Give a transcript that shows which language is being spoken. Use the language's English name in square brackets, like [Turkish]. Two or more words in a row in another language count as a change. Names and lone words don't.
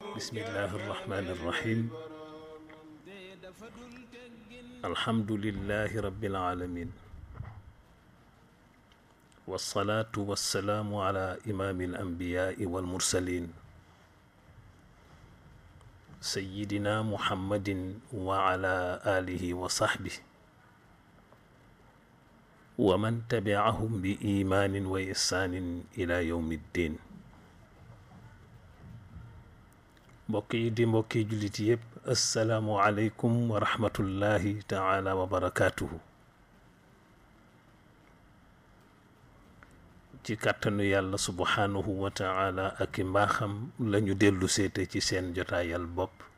[Arabic] بسم الله الرحمن الرحيم الحمد لله رب العالمين والصلاة والسلام على إمام الأنبياء والمرسلين سيدنا محمد وعلى آله وصحبه ومن تبعهم بإيمان وإحسان إلى يوم الدين [Wolof] mbokki di mbokki jullit yépp [Arabic] السلام عليكم ورحمة الله تعالى وبركاته [Wolof] ci kàttanu yàlla [Arabic] سبحانه وتعالى [Wolof] ak i mbaaxam lañu dellu seete ci seen jotaayal bopp